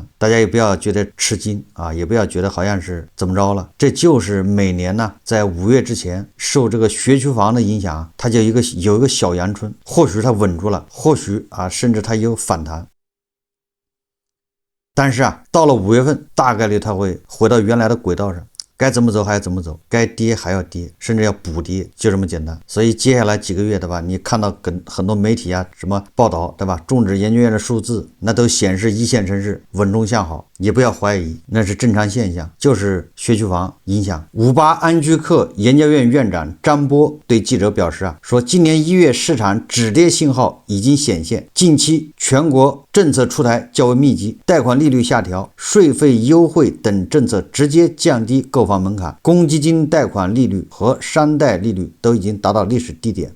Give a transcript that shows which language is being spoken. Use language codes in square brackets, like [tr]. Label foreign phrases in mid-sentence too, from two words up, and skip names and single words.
[zh] 大家也不要覺得吃驚啊，也不要覺得好像是怎麼着了，這就是每年呢在5月之前受這個學區房的影響，它就有一個小陽春，或許它穩住了，或許啊甚至它有反彈。但是啊，到了5月份，大概率它會回到原來的軌道上，該怎麼走還要怎麼走，該跌還要跌，甚至要補跌，就這麼簡單。所以接下來幾個月，對吧？你看到很多媒體啊什麼報道，對吧？中指研究院的數字，那都顯示一線城市穩中向好。也不要懷疑，那是正常現象，就是学區房影響。58安居客研究院院長張波對記者表示說今年1月市場止跌信號已經顯現，近期全國政策出台較為密集，貸款利率下調、稅費優惠等政策直接降低購房門檻，公積金貸款利率和商貸利率都已經達到歷史低點。